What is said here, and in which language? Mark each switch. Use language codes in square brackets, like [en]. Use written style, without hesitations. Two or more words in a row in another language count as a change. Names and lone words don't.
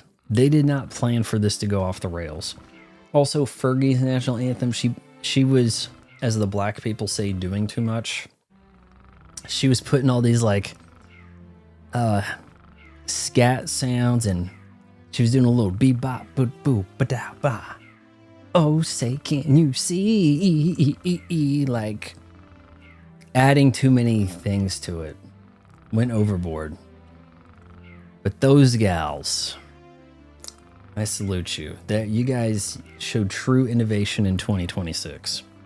[en] They did not plan for this to go off the rails. Also, Fergie's national anthem, she was, as the black people say, doing too much. She was putting all these like scat sounds, and she was doing a little bebop, boop, boop, ba-da, ba. Oh, say, can you see? Like, adding too many things to it. Went overboard. But those gals, I salute you. That you guys showed true innovation in 2026.